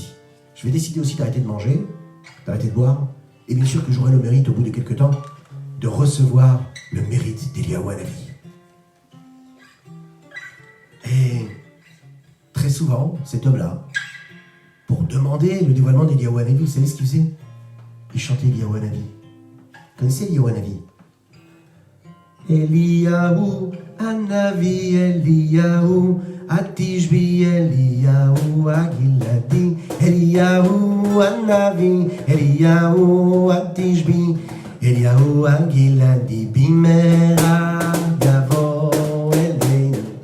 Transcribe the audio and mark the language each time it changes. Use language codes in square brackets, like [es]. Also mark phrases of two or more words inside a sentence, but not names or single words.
[fr] Je vais décider aussi d'arrêter de manger, d'arrêter de boire, et bien sûr que j'aurai le mérite au bout de quelques temps de recevoir le mérite d'Eliyahu Hanavi. Et très souvent, cet homme-là, pour demander le dévoilement d'Eliyahu Hanavi, vous savez ce qu'il faisait? Il chantait Eliyahu Hanavi. Vous connaissez Eliyahu Hanavi? [he] אליהו הנביא, אליהו התשבי, אליהו הגלעדי, אליהו הנביא, אליהו התשבי, אליהו הגלעדי, במהרה יבוא אלינו,